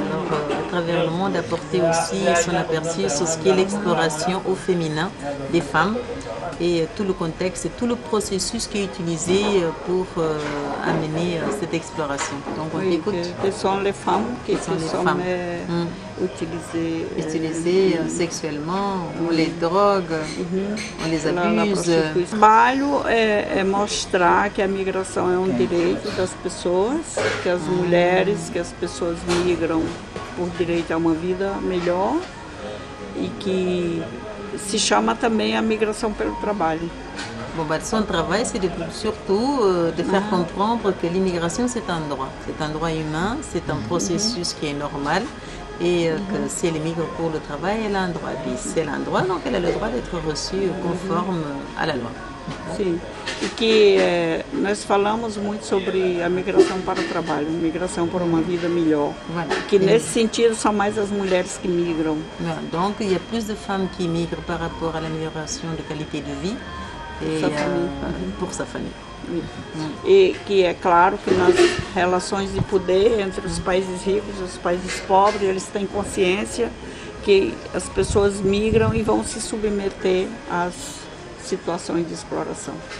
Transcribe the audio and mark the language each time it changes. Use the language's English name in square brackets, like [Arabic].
[French] Alors, à travers le monde, apporter aussi son aperçu sur ce qui est l'exploration au féminin des femmes et tout le contexte et tout le processus qui est utilisé pour amener cette exploration. Donc on écoute. Ce sont les femmes qui sont utilisées sexuellement, on les drogue, on les abuse. [Portuguese] O trabalho é mostrar que a migração é um direito das pessoas, que as mulheres, que as pessoas migram por direito a uma vida melhor e que se chama também a migração pelo trabalho. [French] Bon, son travail, c'est surtout de faire comprendre que l'immigration, c'est un droit humain, c'est un processus qui est normal et que si elle émigre pour le travail, elle a un droit. Et si elle a un droit, donc elle a le droit d'être reçue conforme à la loi. [Portuguese] Sim, e que nós falamos muito sobre a migração para o trabalho, migração para uma vida melhor. Voilà. Que nesse sentido são mais as mulheres que migram. [French] Voilà. Donc il y a plus de femmes qui migrent par rapport à l'amélioration de qualité de vie et pour sa famille. [Portuguese] E que é claro que nas relações de poder entre os países ricos e os países pobres, eles têm consciência que as pessoas migram [French] et vont [Portuguese] se submeter às situações de exploration.